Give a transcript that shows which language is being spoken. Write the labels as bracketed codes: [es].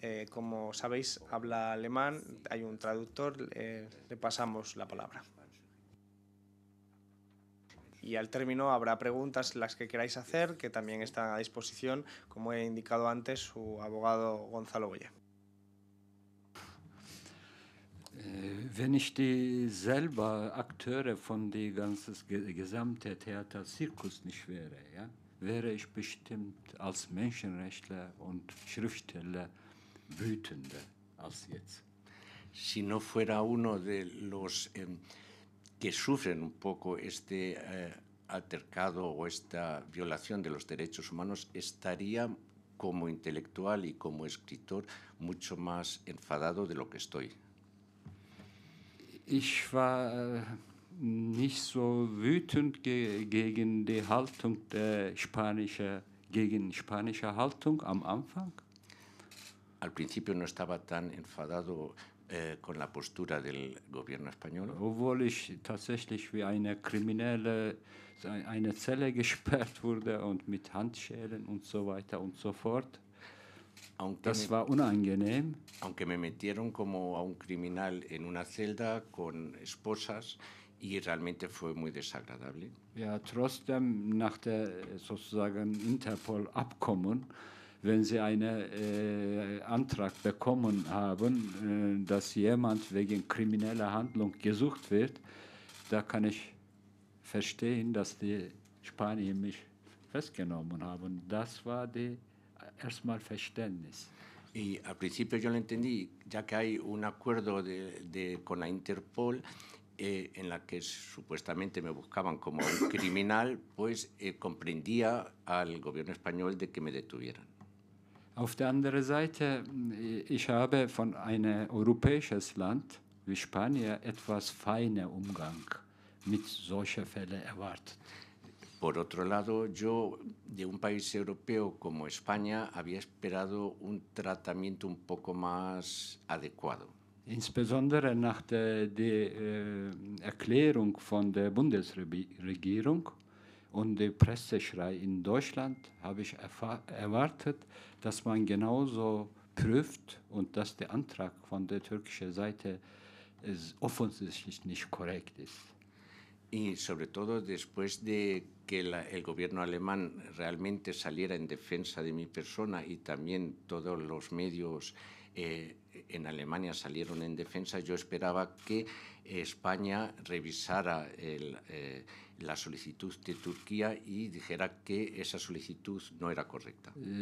[es] Como sabéis, habla alemán, hay un traductor, le pasamos la palabra. Y al término habrá preguntas las que queráis hacer, que también están a disposición, como he indicado antes, su abogado Gonzalo Boye. [de] Wenn ich die selber Akteure von die ganzes gesamte Theater-Zirkus nicht wäre, ja, wäre ich bestimmt als Menschenrechtler und Schriftsteller wütender als jetzt. [es] Si no fuera uno de los que sufren un poco este altercado o esta violación de los derechos humanos, estaría como intelectual y como escritor mucho más enfadado de lo que estoy. [de] Ich war nicht so wütend gegen die Haltung der spanische Haltung am Anfang. [es] Al principio no estaba tan enfadado con la postura del gobierno español. [de] Obwohl ich tatsächlich wie eine Kriminelle eine Zelle gesperrt wurde und mit Handschellen und so weiter und so fort. Das war unangenehm. [es] Aunque me metieron como a un criminal en una celda con esposas, y realmente fue muy desagradable. [de] Ja, trotzdem nach der sozusagen Interpol-Abkommen, wenn Sie einen Antrag bekommen haben, dass jemand wegen krimineller Handlung gesucht wird, da kann ich verstehen, dass die Spanier mich festgenommen haben. Das war die erstmal Verständnis. [es] Y al principio yo lo entendí, ya que hay un acuerdo con la Interpol en la que supuestamente me buscaban como un criminal, pues comprendía al gobierno español de que me detuvieran. [de] Auf der anderen Seite, ich habe von einem europäisches Land wie Spanien etwas feiner Umgang mit solchen Fällen erwartet. [es] Por otro lado, yo de un país europeo como España había esperado un tratamiento un poco más adecuado. [de] Insbesondere nach der Erklärung von der Bundesregierung und dem Presseschrei in Deutschland habe ich erwartet, dass man genauso prüft und dass der Antrag von der türkischen Seite offensichtlich nicht korrekt ist. [es] Y sobre todo después de que el gobierno alemán realmente saliera en defensa de mi persona y también todos los medios en Alemania salieron en defensa, yo esperaba que España revisara la solicitud de Turquía y dijera que esa solicitud no era correcta.